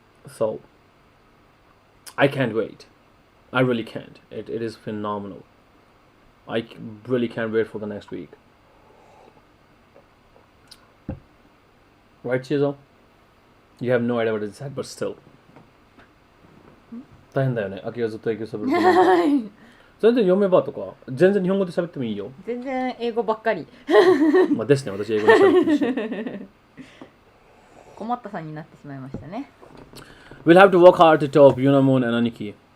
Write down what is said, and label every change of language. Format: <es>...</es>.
<en>So I can't wait. I really can't. It is phenomenal. I really can't wait for the next week. Right, Chizo? You have no idea what it said, but still.</en> <ja>大変だよね。秋がずっと英語喋る。全然読めばとか、全然日本語で喋ってもいいよ。全然英語ばっかり。まあですね、私英語で喋ってるし。困ったさんになってしまいましたね。</ja> <en>We'll have to work hard to top Yunamon and Aniki.</en>